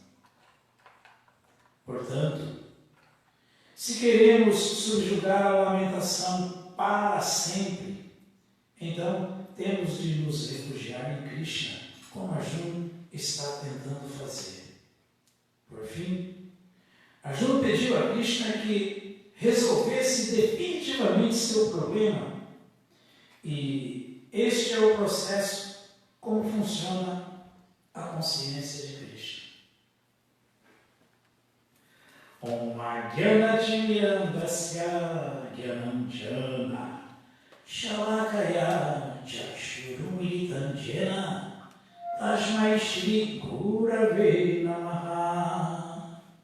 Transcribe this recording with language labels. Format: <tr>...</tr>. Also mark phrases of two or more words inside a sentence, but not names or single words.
<pt>Portanto, se queremos subjugar a lamentação para sempre, então temos de nos refugiar em Krishna, como Arjuna está tentando fazer. Por fim, Arjuna pediu a Krishna que resolvesse definitivamente seu problema, e este é o processo como funciona a consciência de Krishna.</pt> <sa>ॐ ज्ञानतिमिरान्धस्य ज्ञानाञ्जनशलाकया चक्षुरुन्मीलितं येन तस्मै श्री गुरवे नमः.</sa>